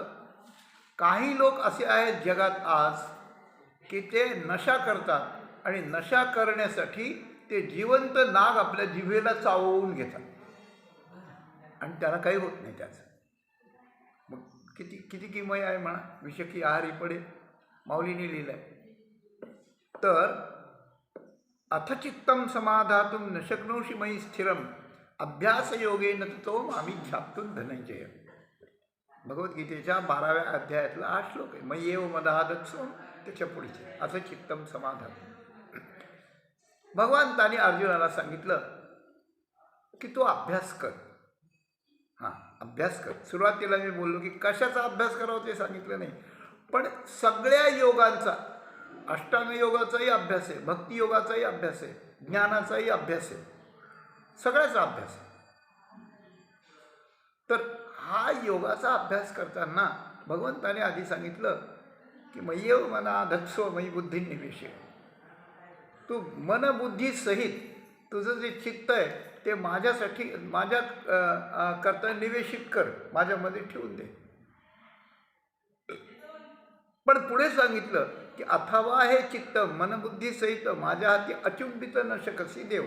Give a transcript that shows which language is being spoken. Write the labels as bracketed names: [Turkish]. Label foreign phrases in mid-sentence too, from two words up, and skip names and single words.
[Marathi] काही लोक असे आहेत जगात आज की ते नशा करतात आणि नशा करण्यासाठी ते जिवंत नाग आपल्या जिभेला चावून घेतात आणि त्यांना काही होत नाही त्याचं. मग किती किमया आहे म्हणा. विषकी आहारी पडे माऊलीने लिहिलं आहे. [Sanskrit] तर अथचित्तम समाधातुम न शक्नोषि मयि स्थिरम अभ्यासयोगेन ततो मामी ध्यातुं धनंजय. [Marathi] भगवद्गीतेच्या 12व्या अध्यायातला हा श्लोक आहे. [Sanskrit] मय्येव मदादत्सो [Marathi] त्याच्या पुढचे [Sanskrit] अथचित्तम समाधातुम. [Marathi] भगवंतांनी अर्जुनाला सांगितलं की तो अभ्यास कर. अभ्यास कर. सुरुवातीला मी बोललो की कशाचा अभ्यास करावा ते सांगितलं नाही, पण सगळ्या योगांचा, अष्टांग योगाचाही अभ्यास आहे, भक्ती योगाचाही अभ्यास आहे, ज्ञानाचाही अभ्यास आहे, सगळ्याचा अभ्यास आहे. तर हा योगाचा अभ्यास करताना भगवंताने आधी सांगितलं की [Sanskrit] मय्येव मना धत्सो मयि बुद्धी निवेशय. [Marathi] तू मनबुद्धी सहित तुझं जे चित्त आहे ते माझ्यासाठी, माझ्या करता निवेशित कर, माझ्यामध्ये ठेवून दे. पण पुढे सांगितलं की अथवा हे चित्त मनबुद्धी सहित माझ्या हाती अचुंबित न शकसी देव.